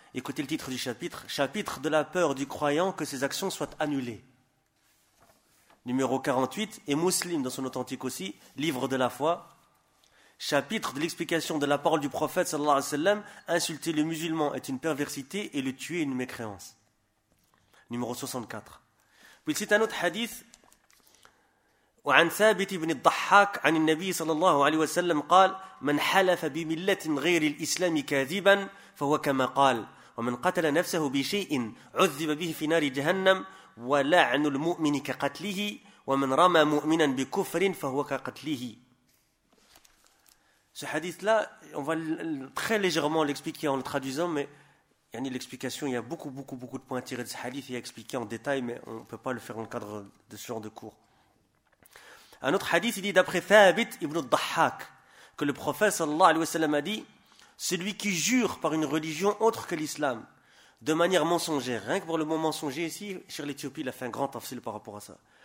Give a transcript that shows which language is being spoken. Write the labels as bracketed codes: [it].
[fr] Écoutez le titre du chapitre. Chapitre de la peur du croyant que ses actions soient annulées. Numéro 48. Et Muslim dans son authentique aussi, livre de la foi. Chapitre de l'explication de la parole du prophète, sallallahu alayhi wa sallam, insulter le musulman est une perversité et le tuer une mécréance. Numéro 64. Puis il cite un autre hadith. [ar] وعن ثابت بن الضحاك عن النبي صلى الله عليه وسلم قال من حلف بملة غير الإسلام كاذبا فهو كما قال ومن قتل نفسه بشيء عذب به في نار جهنم ولعن المؤمن كقتله ومن رمى مؤمنا بكفر فهو كقتله. [fr] Ce hadith là, on va très légèrement l'expliquer en le traduisant, mais يعني l'explication, il y a beaucoup de points tirés de ce hadith et expliqué en détail, mais on peut pas le faire dans le cadre de ce genre de cours. Un autre hadith, il dit d'après Thabit ibn al-Dahhak, que le prophète sallallahu alayhi wa sallam a dit, celui qui jure par une religion autre que l'islam, de manière mensongère, rien que pour le mot mensonger ici, sur l'Éthiopie, il a fait un grand tafsil par rapport à ça.